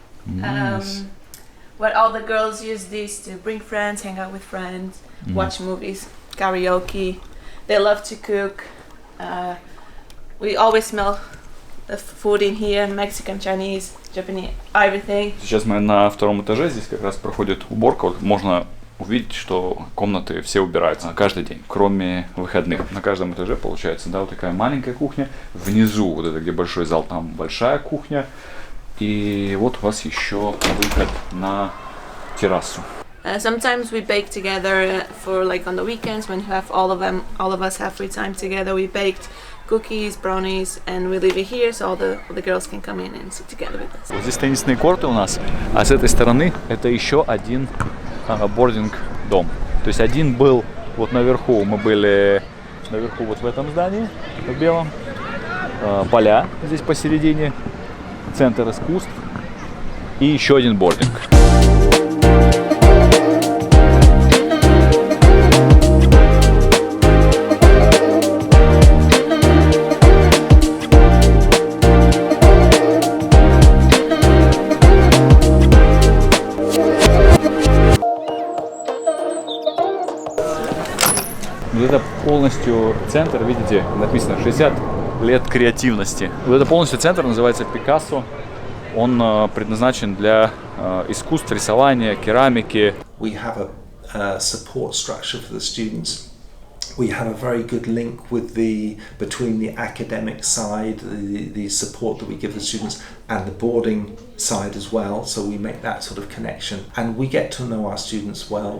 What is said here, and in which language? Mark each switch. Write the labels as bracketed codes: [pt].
[en] Nice. Where all the girls use this to bring friends, hang out with friends, watch movies, karaoke. They love to cook. We always smell the food in here, Mexican, Chinese, Japanese, everything. [ru] Сейчас мы на втором этаже, здесь как раз проходит уборка. Вот можно увидеть, что комнаты все убираются каждый день, кроме выходных. На каждом этаже получается, да, вот такая маленькая кухня. Внизу, вот это где большой зал, там большая кухня. И вот у вас еще выход на террасу. [en] Sometimes we bake together for like on the weekends when we have all of us have free time together. We baked cookies, brownies, and we leave it here so all the girls can come in and sit together with us. [ru] Вот здесь теннисные корты у нас, а с этой стороны это еще один бординг-дом. То есть один был вот наверху, мы были наверху вот в этом здании, в белом, поля здесь посередине, центр искусств и еще один бординг. Вот это полностью центр, видите, написано 60 лет креативности. Вот это полностью центр, называется Пикассо. Он предназначен для искусств, рисования, керамики. [en] We have support structure for the students. We have a very good link with between the academic side, the support that we give the students, and the boarding side as well. So we make that sort of connection, and we get to know our students well.